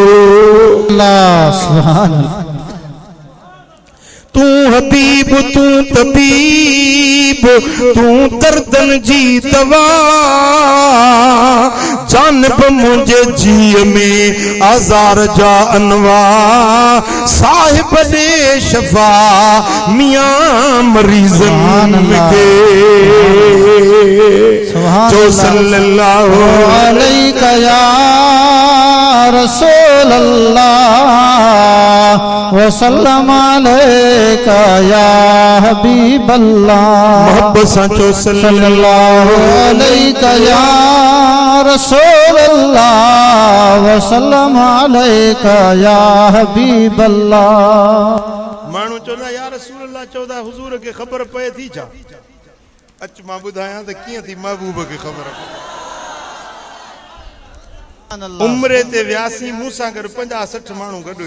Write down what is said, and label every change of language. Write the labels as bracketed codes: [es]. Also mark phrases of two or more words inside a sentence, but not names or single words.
[sd] सुभान तू हबीब तू तबीब तू दर्दन जी दवा जानब मुझे जी में आज़ार जा अनवा साहिब ने शफा मियां मरीजन के जो सल्लल्लाहु [ar] عليه يا رسول الله وسلم عليك يا حبيب الله. [sd] मोहब्बत सां चो सल्लल्लाहु [ar] عليك يا رسول الله وسلم عليك يا حبيب الله. [sd] माण्हू चवंदा या रसूल अल्लाह चवंदा हुजूर खे ख़बर पए थी छा अच मां ॿुधायां त कीअं थी महबूब खे ख़बर उम्रे ते वियासी मूंसां गॾु 50-60 माण्हू गॾु।